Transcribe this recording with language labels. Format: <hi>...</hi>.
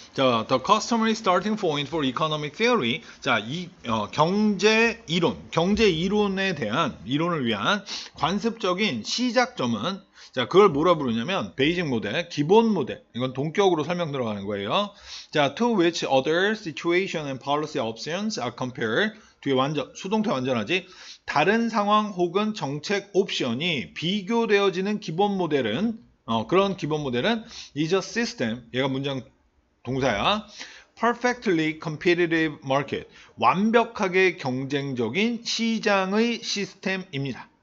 <en>자, the customary starting point for economic theory.</en> <ko>자, 경제 이론에 대한, 이론을 위한 관습적인 시작점은, 자, 그걸 뭐라 부르냐면, 베이직 모델, 기본 모델. 이건 동격으로 설명 들어가는 거예요.</ko> <en>자, to which other situation and policy options are compared.</en> <ko>뒤에 수동태 완전하지. 다른 상황 혹은 정책 옵션이 비교되어지는 기본 모델은, 그런 기본 모델은</ko> <en>is a system,</en> <ko>얘가 문장 동사야.</ko> <en>perfectly competitive market,</en> <ko>완벽하게 경쟁적인 시장의 시스템입니다.</ko>